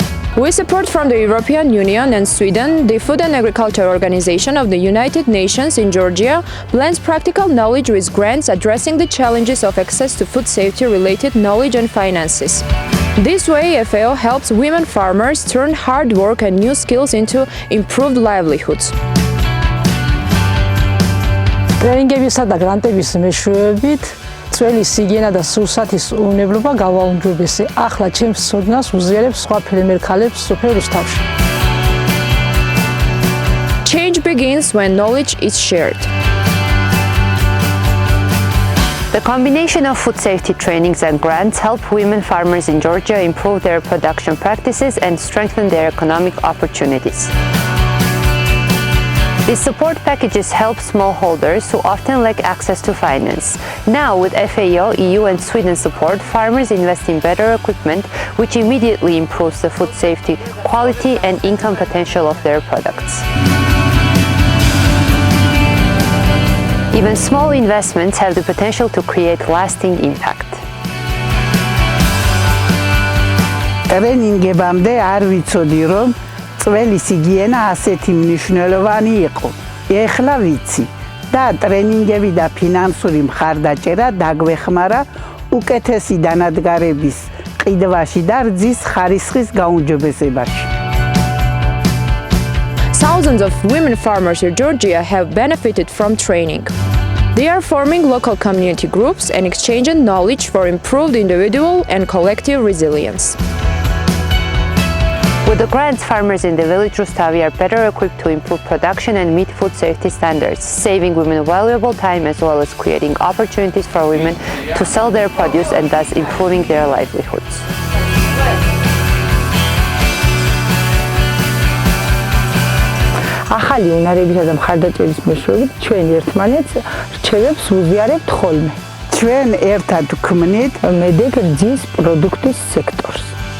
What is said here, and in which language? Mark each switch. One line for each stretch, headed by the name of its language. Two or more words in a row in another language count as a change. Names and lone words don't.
English: With support from the European Union and Sweden, the Food and Agriculture Organization of the United Nations in Georgia blends practical knowledge with grants addressing the challenges of access to food safety-related knowledge and finances. This way, FAO helps women farmers turn hard work and new skills into improved livelihoods.
Georgian: ტრენინგებისა და გრანტების მეშვეობით წველი სიგენა და სურსათის უნებლობა გავაუმჯობესე. ახლა ჩემს ცოდნას უზიარებს სხვა ფერმერ ქალებს სოფელ რუსთავში.
English: Change begins when knowledge is shared. The combination of food safety trainings and grants help women farmers in Georgia improve their production practices and strengthen their economic opportunities. These support packages help smallholders who often lack access to finance. Now, with FAO, EU and Sweden support, farmers invest in better equipment, which immediately improves the food safety, quality and income potential of their products. Even small investments have the potential to create lasting impact.
Georgian: ტრენინგებამდე არ ვიცოდი, რომ წველი სიგიენა ასეთი მნიშვნელოვანი იყო. ეხლა ვიცი და ტრენინგები და ფინანსური მხარდაჭერა დაგვეხმარა უკეთესი დანადგარების ყიდვაში და რძის ხარისხის გაუმჯობესებაში.
English: Thousands of women farmers in Georgia have benefited from training. They are forming local community groups and exchanging knowledge for improved individual and collective resilience. With the grants, farmers in the village Rustavi are better equipped to improve production and meet food safety standards, saving women valuable time as well as creating opportunities for women to sell their produce and thus improving their livelihoods.
Georgian: ახალი უნარებისა და მხარდაჭერის მეშვეობით ჩვენ ერთმანეთს რჩევებს ვუზიარებთ ხოლმე. ჩვენ ერთად ვქმნით მედეგ რძის პროდუქტის სექტორს.